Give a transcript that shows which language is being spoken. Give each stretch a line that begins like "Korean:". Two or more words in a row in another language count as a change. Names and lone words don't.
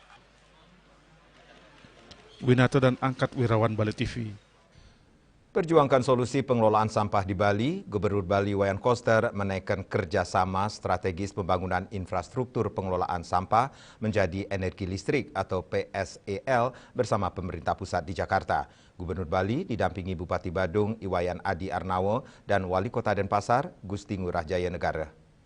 Indonesian: Winato dan Angkat Wirawan Bali TV. Perjuangkan solusi pengelolaan sampah di Bali, Gubernur Bali Wayan Koster menaikkan kerjasama strategis pembangunan infrastruktur pengelolaan sampah menjadi energi listrik atau PSEL bersama pemerintah pusat di Jakarta. Gubernur Bali didampingi Bupati Badung Iwayan Adi Arnawo dan Wali Kota Denpasar Gusti Ngurah Jaya Negara.